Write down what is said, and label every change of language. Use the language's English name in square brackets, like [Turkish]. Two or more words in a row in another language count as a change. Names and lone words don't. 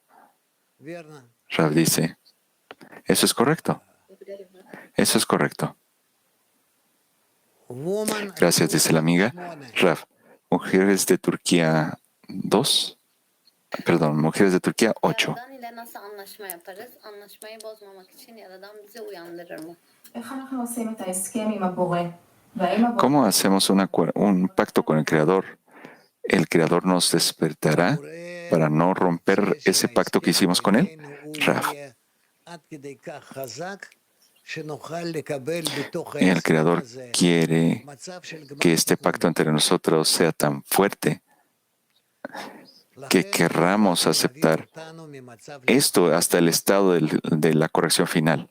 [Spanish] Rav dice, eso es correcto. Eso es correcto. Gracias, dice la amiga. Rav, mujeres de Turquía 2. Perdón, mujeres de Turquía 8. [Turkish] Yaradan ile nasıl anlaşma yaparız? Anlaşmayı bozmamak için Yaradan bizi uyandırır mı? [Spanish] ¿Cómo hacemos un pacto con el Creador? ¿El Creador nos despertará para no romper ese pacto que hicimos con Él? Rav. El Creador quiere que este pacto entre nosotros sea tan fuerte que querramos aceptar esto hasta el estado de la corrección final.